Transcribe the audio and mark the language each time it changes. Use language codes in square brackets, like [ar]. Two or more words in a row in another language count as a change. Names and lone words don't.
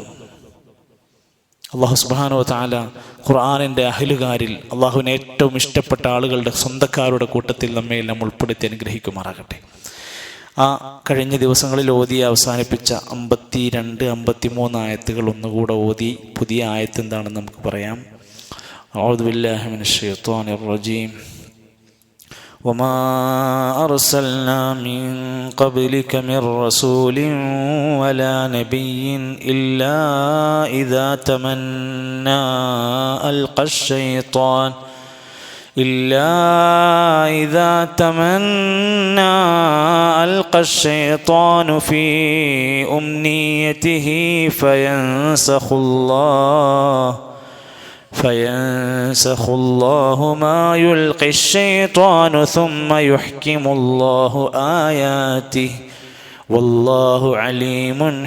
[ar] الله سبحانه وتعالى [ml] ഖുർആനിൻ്റെ അഹ്ലുകാരിൽ, അള്ളാഹുവിന് ഏറ്റവും ഇഷ്ടപ്പെട്ട ആളുകളുടെ സ്വന്തക്കാരുടെ കൂട്ടത്തിൽ നമ്മെല്ലാം ഉൾപ്പെടുത്തി അനുഗ്രഹിക്കുമാറാകട്ടെ. ആ കഴിഞ്ഞ ദിവസങ്ങളിൽ ഓതി അവസാനിപ്പിച്ച 52, 53 ആയത്തുകൾ ഒന്നുകൂടെ ഓതി പുതിയ ആയത്ത് എന്താണെന്ന് നമുക്ക് പറയാം. [ar] أعوذ بالله من الشيطان الرجيم. وما أرسلنا من قبلك من رسول ولا نبي إلا إذا تمنى ألقى الشيطان في أمنيته فينسخ الله ما يلقي الشيطان ثم يحكم الله آياته والله عليم